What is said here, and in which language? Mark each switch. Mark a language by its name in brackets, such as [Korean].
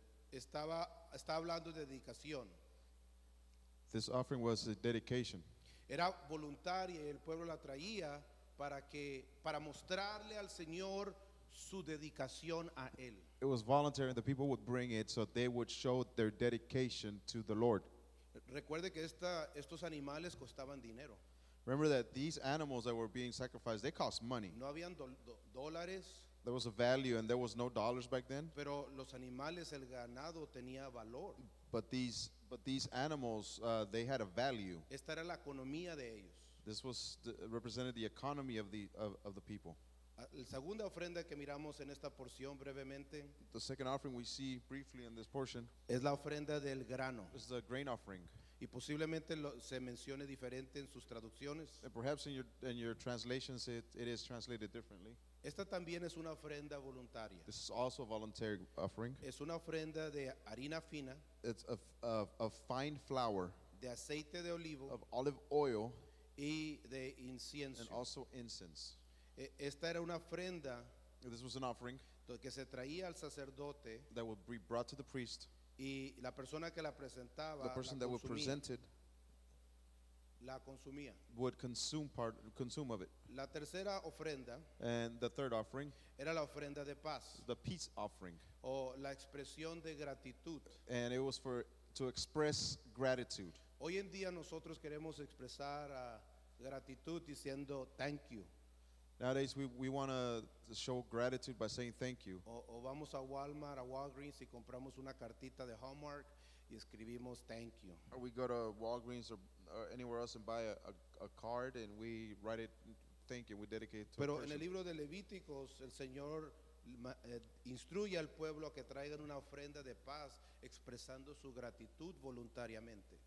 [Spanish] Está hablando de dedicación. [English] was a dedication. [Spanish] Era voluntaria y el pueblo la traía para mostrarle al Señor su dedicación a él. [English] It was voluntary, and the people would bring it so they would show their dedication to the Lord. [Spanish] Recuerde que estos animales costaban dinero. [English] Remember that these animals that were being sacrificed, they cost money. [Spanish] No habían dólares, [English] There was a value, and there was no dollars back then. [Spanish] pero los animales, el ganado tenía valor. [English] But these animals, they had a value. [Spanish] Esta era la economía de ellos. [English] This represented the economy of the people. [Spanish] La segunda ofrenda que miramos en esta porción brevemente [English] The second offering we see briefly in this portion [Spanish] es la ofrenda del grano, [English] is the grain offering. [Spanish] y posiblemente se mencione diferente en sus traducciones. [English] And perhaps in your translations it is translated differently. [Spanish] Esta también es una ofrenda voluntaria. [English] This is also a voluntary offering. [Spanish] Es una ofrenda de harina fina, [English] It's of fine flour, [Spanish] de aceite de olivo [English] of olive oil, [Spanish] y de incienso. [English] and also incense. [Spanish] Esta era una ofrenda [English] This was an offering [Spanish] que se traía al sacerdote, [English] that would be brought to the priest. [Spanish] y la persona que la presentaba [English] The person that would present it [Spanish] la consumía. [English] would consume of it. [Spanish] La tercera ofrenda [English] And the third offering, [Spanish] era la ofrenda de paz, [English] the peace offering, [Spanish] o la expresión de gratitud. [English] and it was to express gratitude. [Spanish] Hoy en día nosotros queremos expresar gratitud diciendo [English] thank you. Nowadays, we want to show gratitude by saying thank you. [Spanish] O vamos a Walmart, a Walgreens y compramos una cartita de Hallmark y escribimos [English] thank you. Or we go to Walgreens or anywhere else and buy a card and we write it thank you. We dedicate it to a [Spanish] Pero en el [English] person. [Spanish] libro de Levíticos el Señor instruye al pueblo a que traigan una ofrenda de paz expresando su gratitud voluntariamente.